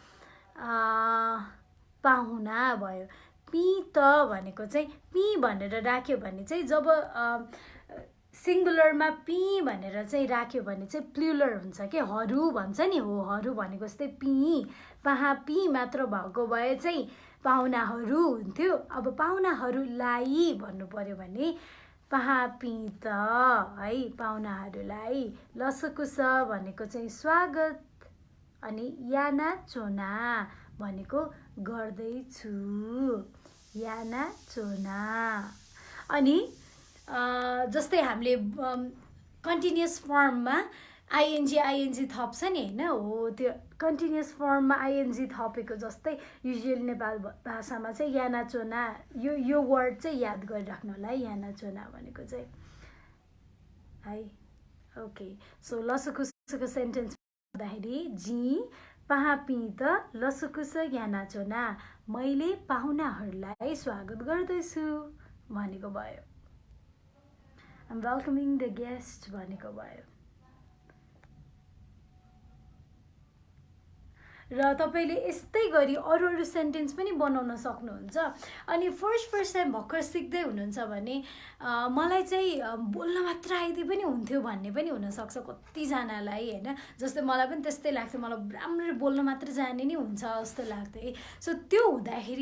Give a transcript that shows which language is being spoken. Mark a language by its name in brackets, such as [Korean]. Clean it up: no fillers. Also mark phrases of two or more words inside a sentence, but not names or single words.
[Nepali] पाहुना भयो पी त भनेको चाहिँ पी भनेर राख्यो भने चाहिँ जब सिङ्गुलरमा पी भनेर चाहिँ राख्यो भने चाहिँ प्लुरल हुन्छ के हरू भन्छ नि हो हरू भनेको जस्तै पी पाहा पी मात्र भएको भए चाहिँ पाहुनाहरू हुन्थ्यो अब पाहुनाहरूलाई भन्नु पर्यो भने [Newari] पाहा पी त [Nepali] है पाहुनाहरूलाई लसकुस भनेको चाहिँ स्वागत अनि [Newari] याना चोना [Nepali] भनेको गर्दैछु याना चोना अनि जस्तै हामीले [English] continuous form-ma ING [Nepali] थप्छ नि होइन हो त्यो [English] continuous form-ma ING [Nepali] थपेको जस्तै युजुअली नेपाल भाषामा चाहिँ [Newari] याना चोना [Nepali] यो वर्ड चाहिँ याद गरिराख्नु होला है [Newari] याना चोना [Nepali] भनेको चाहिँ है [English] okay so [Nepali] लसुकुसको सेन्टेन्स भन्दाखेरि जी [Newari] पाहा पी त लसुकुस याना चोना [Nepali] मैले पाहुनाहरूलाई स्वागत गर्दैछु भनेको भयो [English] I'm welcoming the guest [Nepali] भनेको भयो र तपाईले यस्तै गरी अरू सेन्टेन्स पनि बनाउन सक्नुहुन्छ अनि [English] first time [Nepali] भर्खर सिक्दै हुनुहुन्छ भने मलाई चाहिँ बोल्न मात्र आइदिए पनि हुन्थ्यो भन्ने पनि हुनसक्छ कतिजनालाई होइन जस्तै मलाई पनि त्यस्तै लाग्थ्यो मलाई राम्ररी बोल्न मात्र जाने नै हुन्छ जस्तो लाग्थ्यो सो त्यो हुँदाखेरि